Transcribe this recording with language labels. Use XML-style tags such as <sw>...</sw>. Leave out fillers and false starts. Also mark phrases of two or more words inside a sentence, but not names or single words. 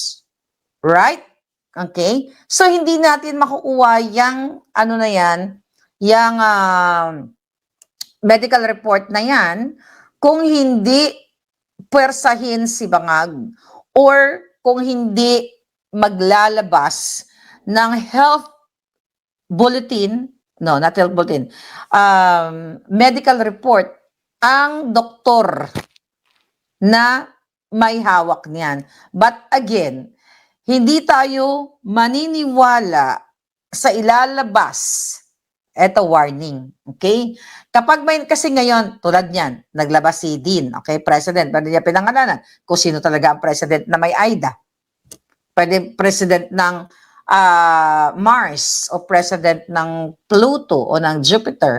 <en>Right? Okay?</en> <tl>So, hindi natin makukuha yung, yung</tl> <en>medical report</en> <tl>na yan kung hindi puwersahin si bangag or kung hindi maglalabas ng</tl> <en>health bulletin, no, not health bulletin, medical report</en> <tl>ang doktor na may hawak niyan.</tl> <en>But again,</en> <tl>hindi tayo maniniwala sa ilalabas. Eto,</tl> <en>warning. Okay?</en> <tl>Kapag may, kasi ngayon, tulad niyan, naglabas si Dean, okay, president, pwede niya pinangalanan kung sino talaga ang president na may AIDA. Pwede president ng Mars o president ng Pluto o ng Jupiter.</tl>